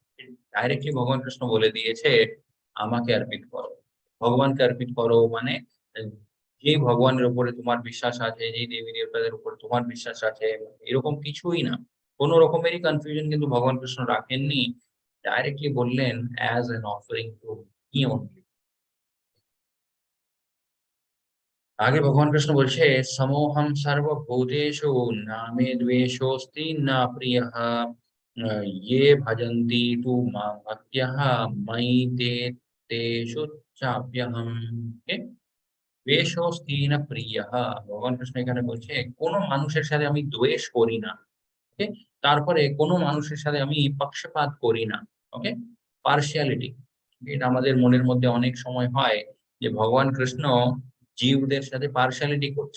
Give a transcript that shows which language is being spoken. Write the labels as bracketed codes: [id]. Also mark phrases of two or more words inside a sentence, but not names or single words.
[bn] ডাইরেক্টলি ভগবান কৃষ্ণ বলে দিয়েছে আমাকে অর্পিত করো, ভগবানকে অর্পিত করো। মানে আহ, যে ভগবানের উপরে তোমার বিশ্বাস আছে, যে দেবী দেবতাদের উপরে তোমার বিশ্বাস আছে, এরকম কিছুই না, কোনো রকমেরই কনফিউশন কিন্তু ভগবান কৃষ্ণ রাখেননি। [en] ডাইরেক্টলি বললেন as an offering to me only. [hi] आगे भगवान कृष्ण [sa] বলছে, সমোহম সর্বভূতেষু নামে দ্বেষোস্তি না প্রিয়ঃ ये भजन्ति तु मां भक्त्या मयि ते तेषु चाप्यहम्। দ্বেষোস্তি না প্রিয়ঃ, [bn] ভগবান কৃষ্ণ এখানে বলছে কোন মানুষের সাথে আমি দ্বেষ করি না। ওকে, তারপরে কোনো মানুষের সাথে আমি পক্ষপাত করি না। ওকে, পার্সিয়ালিটি, এটা আমাদের মনের মধ্যে অনেক সময় হয় যে ভগবান কৃষ্ণ জীবদের সাথে পার্সিয়ালিটি করছে।